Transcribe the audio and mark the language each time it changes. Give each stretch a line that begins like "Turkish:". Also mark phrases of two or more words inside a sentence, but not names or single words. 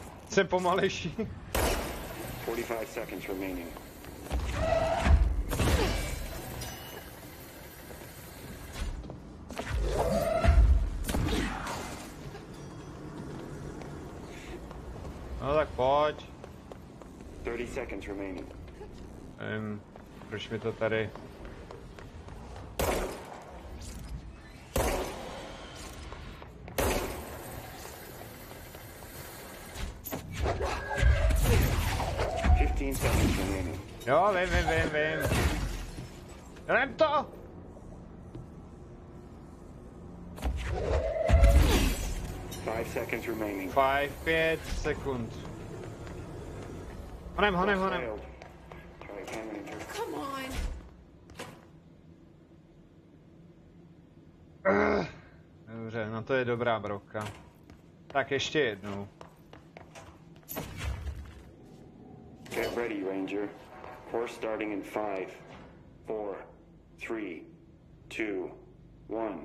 Czech: Jsem pomalejší.
English: 45 seconds remaining.
Czech: No tak pojď.
English: 30 seconds remaining.
Czech: Proč mi to tady... Jo, vím. Jdem to!
English: 5 seconds remaining.
Czech: 5 sekund. Honem.
English: Come on.
Czech: Dobře, no to je dobrá broka. Tak ještě jednou.
English: Get ready, Ranger. Course starting in 5, 4, 3, 2, 1.